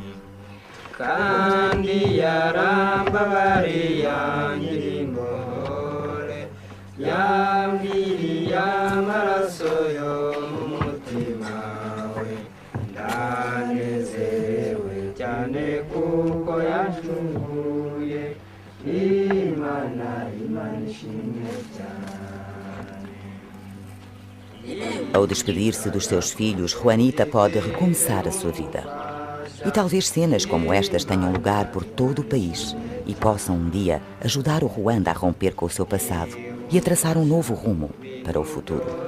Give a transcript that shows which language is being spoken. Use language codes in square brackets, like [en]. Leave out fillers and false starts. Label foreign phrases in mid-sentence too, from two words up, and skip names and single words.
[rw] kandi yarambabariye imbohore yambiriye amaraso yo mu mutima we ndanezerewe cyane kuko yacunguye Imana ishimwe cyane. [pt] Ao despedir-se dos seus filhos, Juanita pode recomeçar a sua vida. E talvez cenas como estas tenham lugar por todo o país e possam um dia ajudar o Ruanda a romper com o seu passado e a traçar um novo rumo para o futuro.